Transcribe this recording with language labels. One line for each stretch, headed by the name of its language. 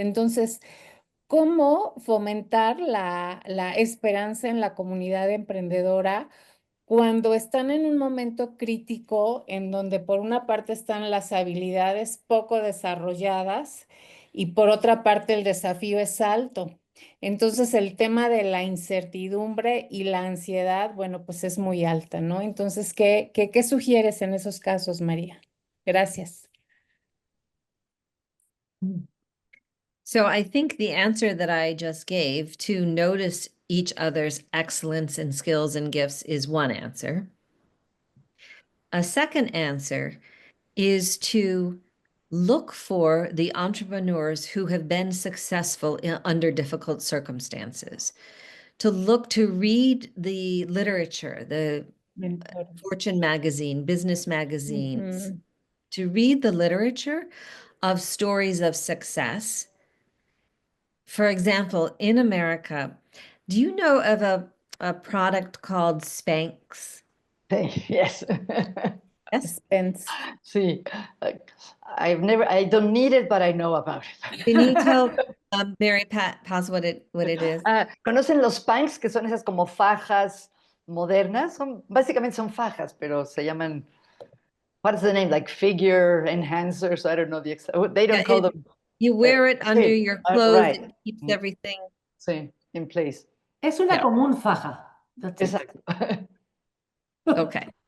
Spanish: Entonces, ¿cómo fomentar la esperanza en la comunidad emprendedora cuando están en un momento crítico en donde por una parte están las habilidades poco desarrolladas y por otra parte el desafío es alto? Entonces el tema de la incertidumbre y la ansiedad, bueno, pues es muy alta, ¿no? Entonces, ¿qué sugieres en esos casos, María? Gracias.
English: So I think the answer that I just gave, to notice each other's excellence and skills and gifts, is one answer. A second answer is to look for the entrepreneurs who have been successful under difficult circumstances, to read the literature, the Fortune magazine, business magazines, to read the literature of stories of success. For example, in America, do you know of a product called Spanx? Yes. Yes. Spence.
Spanish: Sí.
English: I don't need it, but I know about it. Can you tell Mary Pat Paz what it is?
Spanish: ¿Conocen los punks, que son esas como fajas modernas? Básicamente son fajas, pero se llaman,
English: what is the name? Like figure enhancers, I don't know they don't call them. You wear it under
Spanish: sí,
English: your clothes, right. it keeps everything. Sí, in place.
Spanish: Es una común faja. Exacto.
English: Okay.